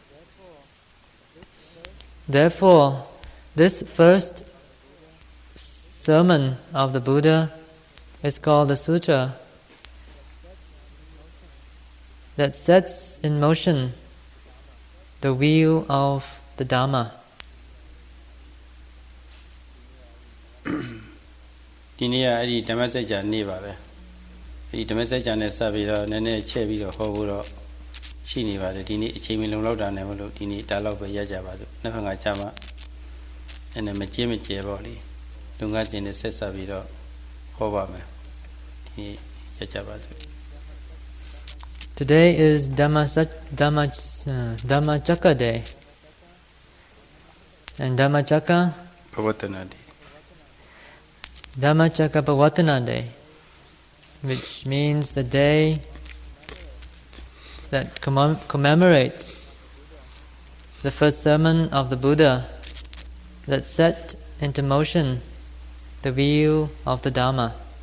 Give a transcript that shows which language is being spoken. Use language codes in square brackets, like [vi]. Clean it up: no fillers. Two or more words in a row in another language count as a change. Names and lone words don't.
[en] Therefore, this first sermon of the Buddha is called the Sutra that sets in motion the wheel of the Dhamma. [my] ဒီနေ့ကအဲ့ဒီဓမ္မစကြာနေ့ပါပဲအဲ့ဒီဓမ္မစကြာနဲ့စပြီးတော့နည်းနည်းချက်ပြီးတော့ဟောဖို့တော့ရှိနေပါတယ်ဒီနေ့အချိန်မလုံလောက်တာနဲ့မလို့ဒီနေ့ဒါလောက်ပဲရကြပါစို့နောက်ခါကကြာမှနည်းနည်းမကျင်းမကျဲပေါ့လေလူငါကျင်နဲ့ဆက်ဆက်ပြီးတော့ဟောပါမယ်ဒီနေ့ရကြပါစို့ [en] Today is Dhammacakka Day. And Dhammacakka Pavatana Day, which means the day that commemorates the first sermon of the Buddha that set into motion the wheel of the Dhamma.